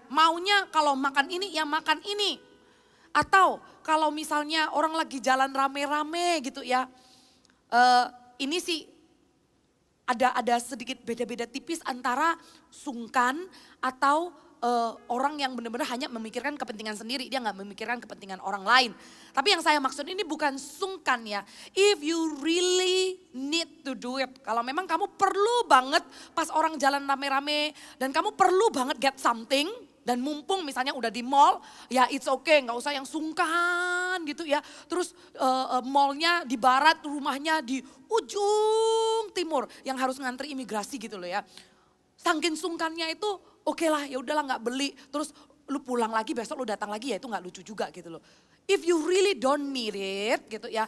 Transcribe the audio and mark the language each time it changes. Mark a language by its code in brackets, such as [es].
[id] Maunya kalau makan ini ya makan ini. Atau kalau misalnya orang lagi jalan rame-rame gitu ya. Ini sih ada sedikit beda-beda tipis antara sungkan atau orang yang benar-benar hanya memikirkan kepentingan sendiri. Dia nggak memikirkan kepentingan orang lain. Tapi yang saya maksud ini bukan sungkan ya. [en] If you really need to do it. [id] Kalau memang kamu perlu banget pas orang jalan rame-rame. Dan kamu perlu banget [en] get something. [id] Dan mumpung misalnya udah di mall. Ya [en] it's okay, [id] nggak usah yang sungkan gitu ya. Terus mallnya di barat, rumahnya di ujung timur. Yang harus ngantri imigrasi gitu loh ya. Saking sungkannya itu oke lah ya udahlah nggak beli. Terus lu pulang lagi besok lu datang lagi ya itu nggak lucu juga gitu loh. [en] If you really don't need it [id] gitu ya.